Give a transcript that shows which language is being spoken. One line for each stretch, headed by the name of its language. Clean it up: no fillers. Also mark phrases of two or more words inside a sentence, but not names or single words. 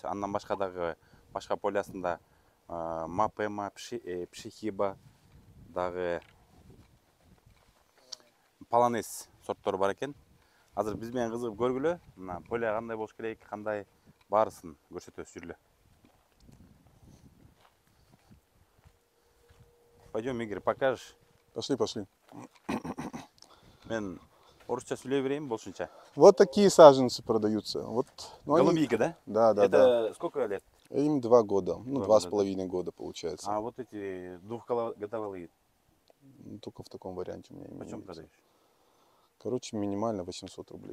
Kyrgyz: Андан башка дагы башка полясында Мапема, Пшихиба, дагы Полонез сорттор бар экен. Азыр биз менен кызыгып көргүлө. Мына поля кандай болуш керек, кандай баарысын көрсөтөбүз, жүрүлө.
Russian: Пойдем, Игорь, покажешь? Пошли, пошли.
Kyrgyz: Мен орусча сүйлөй берейин болушунча.
Russian: Вот такие саженцы продаются. Вот, ну, Голубика, да? Да, да, Это сколько лет? Им 2 года, ну 2 2,5 года получается. А вот эти двухгодовалые, Только в таком варианте у меня почем имеется. продаешь? Короче, минимально 800 рублей.